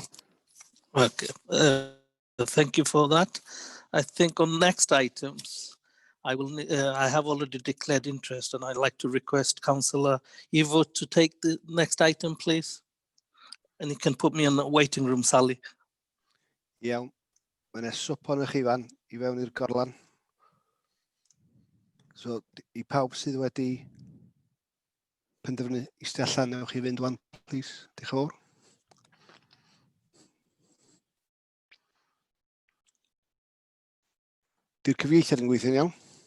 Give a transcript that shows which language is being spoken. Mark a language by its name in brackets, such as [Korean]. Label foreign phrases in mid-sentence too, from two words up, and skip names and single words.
[English] Okay. Thank you for that. I think on next items, I have already declared interest, and I'd like to request Councillor Evo to take the next item, please. and you can put me in the waiting room, Sally. [Welsh] Iawn. Mae 'na swp ohonych chi fan I fewn i'r gorlan. So, I pawb sydd wedi penderfynu eistedd allan, newch chi fynd wan, please. Diolch yn fawr. Di'r cyfieithiad yn gweithio'n iawn?